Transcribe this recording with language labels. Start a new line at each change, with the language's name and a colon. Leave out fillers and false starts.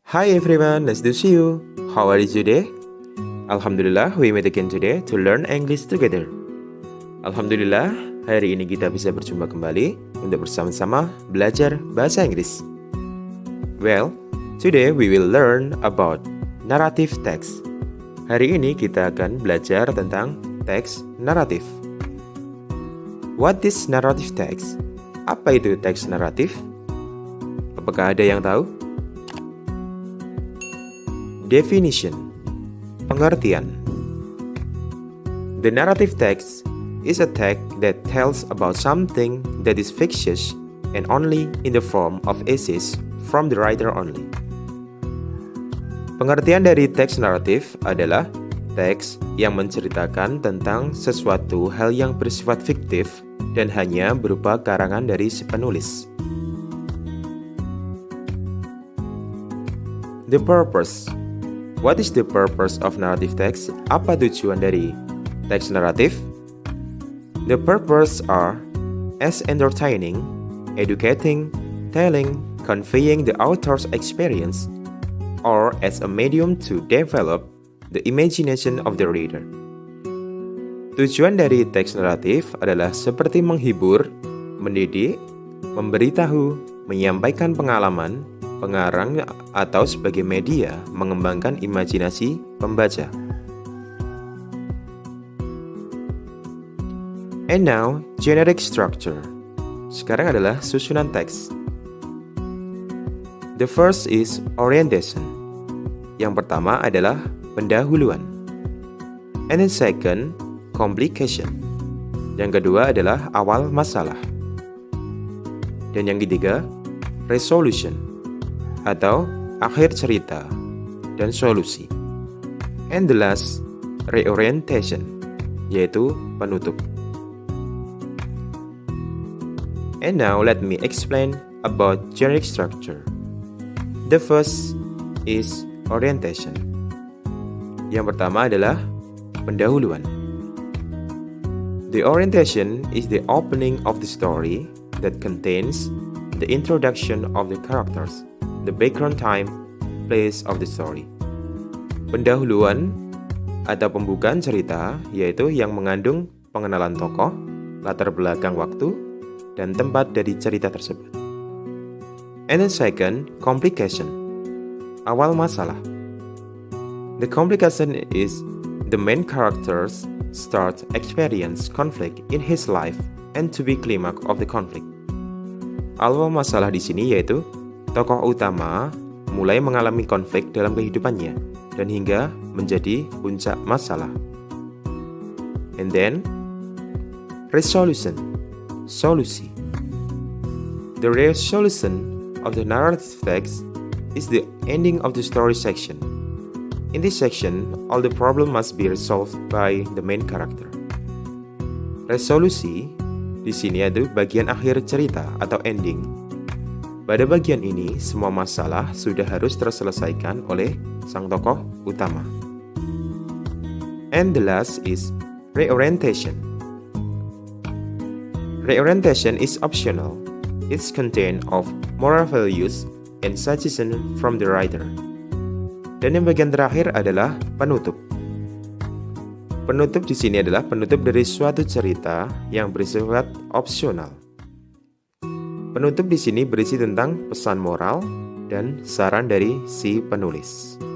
English: Hi everyone, nice to see you. How are you today? Alhamdulillah, we meet again today to learn English together.
Indonesian: Alhamdulillah, hari ini kita bisa berjumpa kembali untuk bersama-sama belajar bahasa Inggris.
English: Well, today we will learn about narrative text.
Indonesian: Hari ini kita akan belajar tentang teks naratif.
English: What is narrative text?
Indonesian: Apa itu teks naratif? Apakah ada yang tahu?
English: Definition.
Indonesian: Pengertian.
English: The narrative text is a text that tells about something that is fictitious and only in the form of essays from the writer only.
Indonesian: Pengertian dari teks naratif adalah teks yang menceritakan tentang sesuatu hal yang bersifat fiktif dan hanya berupa karangan dari si penulis.
English: The purpose. What is the purpose of narrative text?
Indonesian: Apa tujuan dari teks naratif?
English: The purpose are as entertaining, educating, telling, conveying the author's experience, or as a medium to develop the imagination of the reader.
Indonesian: Tujuan dari teks naratif adalah seperti menghibur, mendidik, memberitahu, menyampaikan pengalaman, pengarang atau sebagai media mengembangkan imajinasi pembaca.
English: And now, generic structure.
Indonesian: Sekarang adalah susunan teks.
English: The first is orientation.
Indonesian: Yang pertama adalah pendahuluan.
English: And the second, complication.
Indonesian: Yang kedua adalah awal masalah. Dan yang ketiga, resolution atau akhir cerita dan solusi.
English: And the last, reorientation,
Indonesian: yaitu penutup.
English: And now let me explain about generic structure. The first is orientation.
Indonesian: Yang pertama adalah pendahuluan.
English: The orientation is the opening of the story that contains the introduction of the characters, the background time, place of the story.
Indonesian: Pendahuluan atau pembukaan cerita yaitu yang mengandung pengenalan tokoh, latar belakang waktu, dan tempat dari cerita tersebut.
English: And the second, complication.
Indonesian: Awal masalah.
English: The complication is the main characters start experience conflict in his life and to be climax of the conflict.
Indonesian: Awal masalah di sini yaitu tokoh utama mulai mengalami konflik dalam kehidupannya dan hingga menjadi puncak masalah.
English: And then, resolution, solusi. The resolution of the narrative text is the ending of the story section. In this section, all the problem must be resolved by the main character.
Indonesian: Resolusi di sini adalah bagian akhir cerita atau ending. Pada bagian ini, semua masalah sudah harus terselesaikan oleh sang tokoh utama.
English: And the last is reorientation. Reorientation is optional. It's contained of moral values and suggestion from the writer.
Indonesian: Dan yang bagian terakhir adalah penutup. Penutup di sini adalah penutup dari suatu cerita yang bersifat opsional. Penutup di sini berisi tentang pesan moral dan saran dari si penulis.